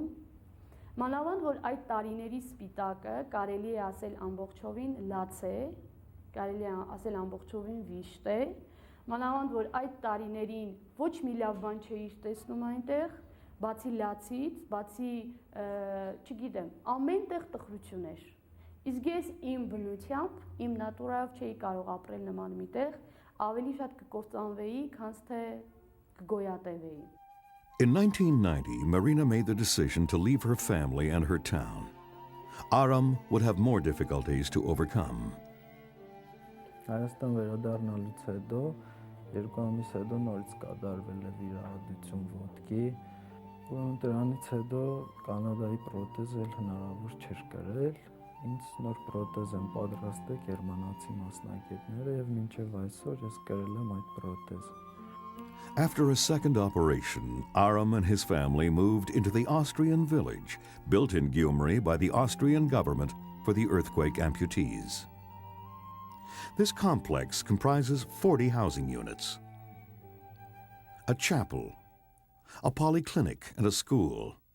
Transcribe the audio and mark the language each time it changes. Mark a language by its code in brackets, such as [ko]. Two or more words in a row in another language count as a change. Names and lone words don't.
[hy] մանավանդ որ այդ տարիների սպիտակը կարելի է ասել ամբողջովին լաց է, կարելի է ասել ամբողջովին վիշտ է, մանավանդ որ այդ տարիներին ոչ մի լավ բան չէի տեսնում այնտեղ, բացի լացից, բացի, չգիտեմ, ամեն տեղ տխրություն էր։ Իսկ ես իմ բնությամբ, իմ նատուրայով չէի կարող ապրել նման մի տեղ, ավելի շատ կկործանվեի, քան թե կգոյատևեի։ [en] In 1990, Marina made the decision to leave her family and her town. Aram would have more difficulties to overcome. [hy] Հայաստան վերադառնալուց հետո, 2 ամիս հետո նորից կատարվել է վիրահատություն ոտքի, ուրեմն դրանից հետո Կանադայի պրոթեզ էլ հնարավոր չէր կրել, ինձ նոր պրոթեզ են պատրաստել գերմանացի մասնագետները եւ մինչեւ այսօր ես կրել եմ այդ պրոթեզը։ [en] After a second operation, Aram and his family moved into the Austrian village, built in Gyumri by the Austrian government for the earthquake amputees. This complex comprises 40 housing units, a chapel, a polyclinic, and a school.